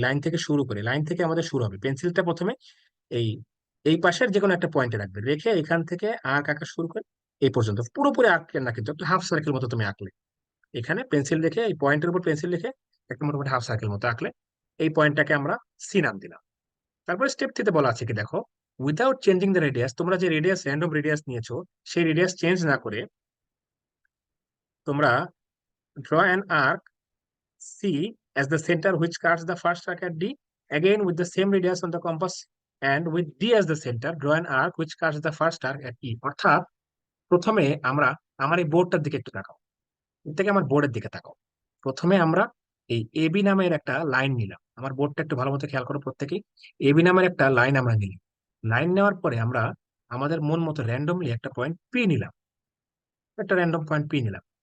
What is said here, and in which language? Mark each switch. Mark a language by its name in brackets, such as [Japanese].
[Bangla] এই লাইন থেকে শুরু করে, লাইন থেকে আমাদের শুরু হবে, পেন্সিলটা প্রথমে এই এই পাশের যে কোনো একটা পয়েন্টে রাখবে, রেখে এখান থেকে আর্ক আঁকা শুরু করে এই পর্যন্ত, পুরোপুরি আর্ক না কিন্তু একটা হাফ সার্কেল মতো তুমি আঁকলে, এখানে পেন্সিল রেখে এই পয়েন্টের উপর পেন্সিল রেখে একটা মোটামুটি হাফ সার্কেল মতো আঁকলে, এই পয়েন্টটাকে আমরা সি নাম দিলাম। তারপরে স্টেপ 3-তে বলা আছে কি দেখো, [English] without changing the radius, [Bangla] তোমরা যে রেডিয়াস র্যান্ডম রেডিয়াস নিয়েছো সেই রেডিয়াস চেঞ্জ না করে তোমরা [English] Draw an arc C as the center which cuts the first arc at D, again with the same radius on the compass and with D as the center draw an arc which cuts the first arc at E। [Bangla] অর্থাৎ প্রথমে আমরা, আমার এই বোর্ডটার দিকে একটু তাকাও, এর থেকে আমার বোর্ডের দিকে তাকাও। প্রথমে আমরা এই এবি নামের একটা লাইন নিলাম, আমার বোর্ডটা একটু ভালো মতো খেয়াল করো প্রত্যেকেই। এবি নামের একটা লাইন আমরা নিলাম, লাইন নেওয়ার পরে আমরা আমাদের মন মতো র্যান্ডমলি একটা পয়েন্ট পি নিলাম, একটা র্যান্ডম পয়েন্ট পি নিলাম।